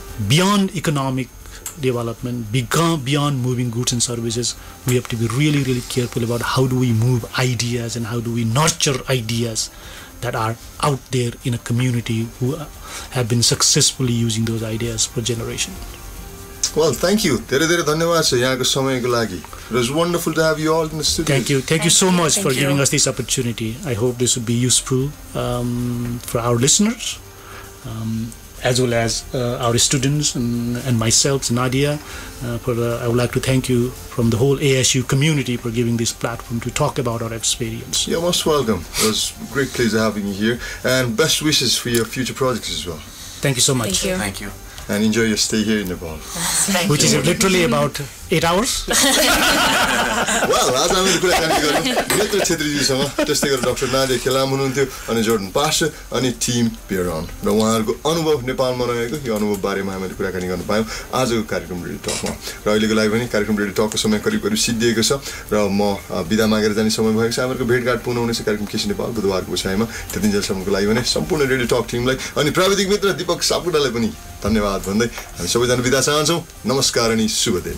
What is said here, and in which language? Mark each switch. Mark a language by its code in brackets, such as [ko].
[en] Beyond economic development, beyond moving goods and services, we have to be really, really careful about how do we move ideas and how do we nurture ideas that are out there in a community who have been successfully using those ideas for generation. Well, thank you. [ne] धेरै धन्यवाद छ यहाँको समयको लागि. [en] It was wonderful to have you all in the studio. Thank you so much for giving us this opportunity. I hope this will be useful for our listeners. As well as our students and myself, Nadia. I would like to thank you from the whole ASU community for giving this platform to talk about our experience. You're most welcome. It was a great pleasure having you here, and best wishes for your future projects as well. Thank you so much. Thank you. And enjoy your stay here in Nepal. Which is literally about 8 hours. [ne] Well, आज हामीले कुराकानी गर्यौं नेत्र छेत्रीजीसँग, त्यस्तै गरेर doctor Nadia खेलाम हुनुहुन्थ्यो अनि Jordan pastor अनि team बियरन र उहाँहरूको अनुभव नेपालमा रहेको यो अनुभव बारेमा हामीले कुराकानी गर्न पायौं आजको कार्यक्रम रेडियो टकमा र अहिलेको लागि पनि कार्यक्रम रेडियो टकको समय करिब सिद्धिएको छ र म बिदा मागेर जाने समय भएको छ हामीहरूको भेटघाट पुनः हुनेछ कार्यक्रम केसी नेपाल बुधबारको विषयमा त्यतिन्जेलसम्मको लागि भने सम्पूर्ण रेडियो टक टिमलाई अनि प्राविधिक मित्र दीपक सापकोटालाई पनि धन्यवाद भन्दै हामी सबैजना बिदा चाहन्छौं नमस्कार अनि शुभ दिन